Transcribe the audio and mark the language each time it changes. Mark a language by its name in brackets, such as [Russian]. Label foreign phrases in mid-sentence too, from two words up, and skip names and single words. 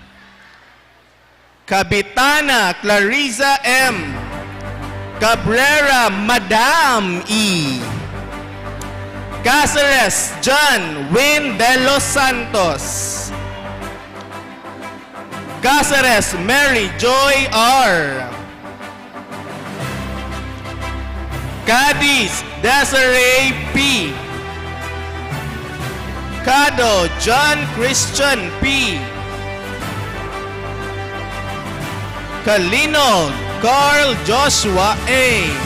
[Filipino] Capitana Clarissa M. Cabrera Madam E. Cáceres John Win de los Santos. Cáceres Mary Joy R. Cadiz Desiree P. Cado John Christian P. Calino Carl Joshua A.